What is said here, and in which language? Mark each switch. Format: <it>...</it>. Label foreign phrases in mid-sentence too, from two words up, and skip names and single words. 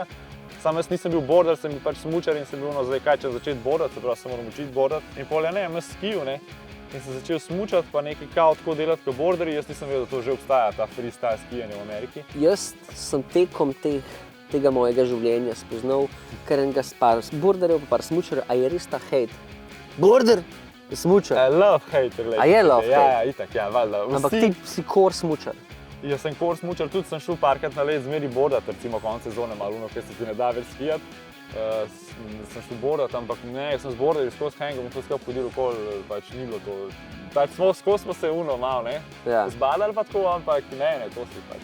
<sl>Sam jaz nisem bil border, sem bil pač smučar in sem bil, no zdaj kaj, če začeti bordati, se pravi, se moram učiti bordati. In pol ne, jaz skiju, ne. In sem začel smučati, pa nekaj kao tako delati kot borderji, jaz nisem vedel, da to že obstaja, ta freestyle skijanje v Ameriki. Jaz sem tekom tega mojega življenja spoznal kar enega par borderjev, pa par smučarjev, a je res ta hate? Border, smučar?</sl> <en>Love-hate relationship.</en> <sl>A je love-hate? Ja, itak, ja, valjda. Ampak ti si core smučar? Jaz sem core smučar, tudi sem šel parkrat na led zmeri bordati, recimo konec sezone malo, ker se ti ne da več skijati. Sem šel bordati, ampak ne, jaz sem z borderji skozi hangom in to skupaj hodil okoli, pač ni bilo to. Pač skozi smo se malo, ne, zbadali pa tako, ampak ne, to si pač.</sl>